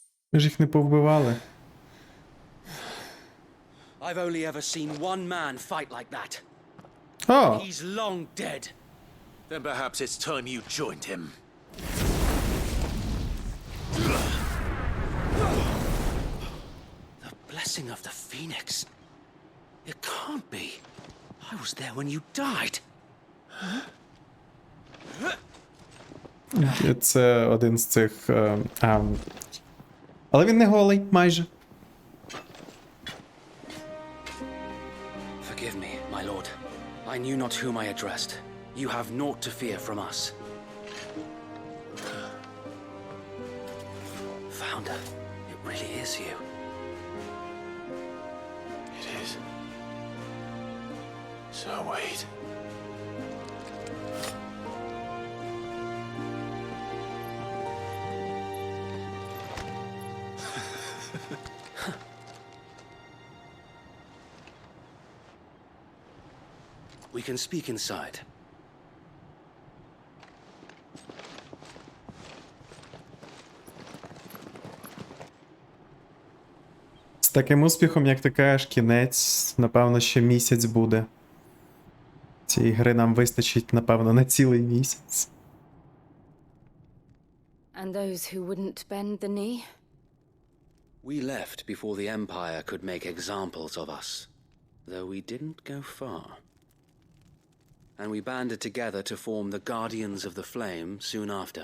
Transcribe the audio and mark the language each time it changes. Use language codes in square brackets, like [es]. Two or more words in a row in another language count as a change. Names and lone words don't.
[uk] Ми ж їх не повбивали. [en] I've only ever seen one man fight like that. [uk] О! [en] He's long dead. Then perhaps it's time you joined him. The blessing of the Phoenix. It can't be. I was there when you died. [uk] Це один з цих... Але він не голий, майже. [en] Forgive me, my lord. I knew not whom I addressed. You have naught to fear from us. Founder, it really is you. It is. So wait. We can speak inside. [uk] З таким успіхом, як ти кажеш, кінець, напевно, ще місяць буде. Цієї гри нам вистачить, напевно, на цілий місяць. [en] And those who wouldn't bend the knee? We left before the Empire could make examples of us, though we didn't go far. And we banded together to form the Guardians of the Flame soon after.